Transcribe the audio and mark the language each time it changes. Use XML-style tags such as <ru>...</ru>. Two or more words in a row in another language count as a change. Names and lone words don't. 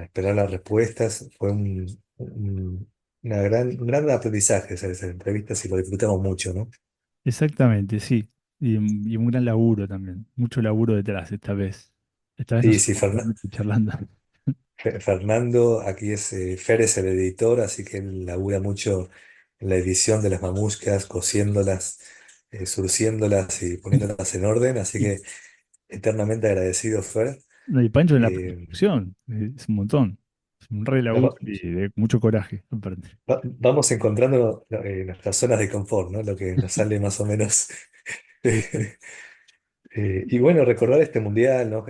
<es>a esperar las respuestas. Fue un gran aprendizaje esas entrevistas y lo disfrutamos mucho, ¿no? exactamente, sí. Y un gran laburo también. Mucho laburo detrás esta vez. Esta vez no Sí, sí, somos solamente charlando. Fernando, aquí Fer es el editor, así que él labura mucho en la edición de las mamuscas, cosiéndolas, surciéndolas y poniéndolas en orden, así Y, que eternamente agradecido, Fer. no, y Pancho en la Eh, producción. Es un montón. Es un re nos laburo va- y de mucho coraje, aparte. vamos encontrando nuestras zonas de confort, ¿no? Lo que nos sale más o menos. Y bueno, recordar este mundial, ¿no?</es>